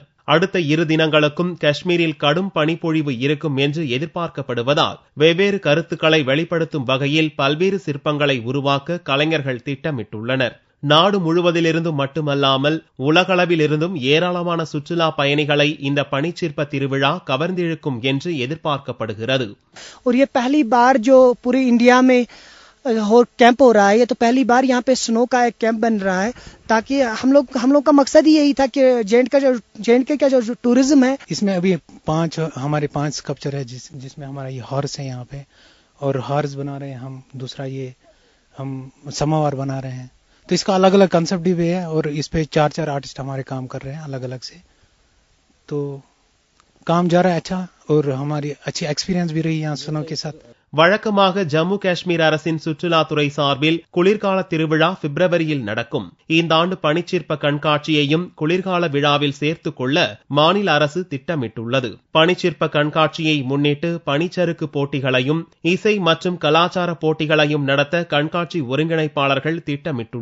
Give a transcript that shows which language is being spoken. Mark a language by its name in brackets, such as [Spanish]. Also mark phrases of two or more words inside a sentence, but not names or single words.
[Tamil] அடுத்த 2 தினங்களுக்கும் காஷ்மீரில் கடும் பனிப்பொழிவு இருக்கும் என்று எதிர்பார்க்கப்படுவதால் வெவ்வேறு கருத்துக்களை வெளிப்படுத்தும் வகையில் பல்வேறு சிற்பங்களை உருவாக்க கலைஞர்கள் திட்டமிட்டுள்ளனர். நாடு முழுவதிலிருந்தும் மட்டுமல்லாமல் உலகளவிலிருந்தும் ஏராளமான சுற்றுலா பயணிகளை இந்த பனிச்சிற்ப திருவிழா கவர்ந்திழுக்கும் என்று எதிர்பார்க்கப்படுகிறது. [Hindi] और ये पहली बार जो पूरी इंडिया में कैंप हो रहा है, ये तो पहली बार यहाँ पे स्नो का एक कैंप बन रहा है, ताकि हम लोग का मकसद ही यही था कि जेएंडके का जो टूरिज्म है, इसमें अभी हमारे 5 स्कल्पचर है जिसमें हमारा ये हॉर्स है यहाँ पे, और हॉर्स बना रहे हैं हम. दूसरा ये हम समावार बना रहे हैं. तो इसका अलग अलग कंसेप्ट भी है और इस पे 4 आर्टिस्ट हमारे काम कर रहे हैं अलग अलग से. तो काम जा रहा है अच्छा और हमारी अच्छी एक्सपीरियंस भी रही यहाँ स्नो के साथ. [Tamil] வழக்கமாக ஜம்மு காஷ்மீர் அரசின் சுற்றுலாத்துறை சார்பில் குளிர்கால திருவிழா பிப்ரவரியில் நடக்கும். இந்த ஆண்டு பனிச்சிற்ப கண்காட்சியையும் குளிர்கால விழாவில் சேர்த்துக் கொள்ள மாநில அரசு திட்டமிட்டுள்ளது. பனிச்சிற்ப கண்காட்சியை முன்னிட்டு பனிச்சறுக்கு போட்டிகளையும் இசை மற்றும் கலாச்சார போட்டிகளையும் நடத்த கண்காட்சி ஒருங்கிணைப்பாளர்கள் திட்டமிட்டுள்ளனர்.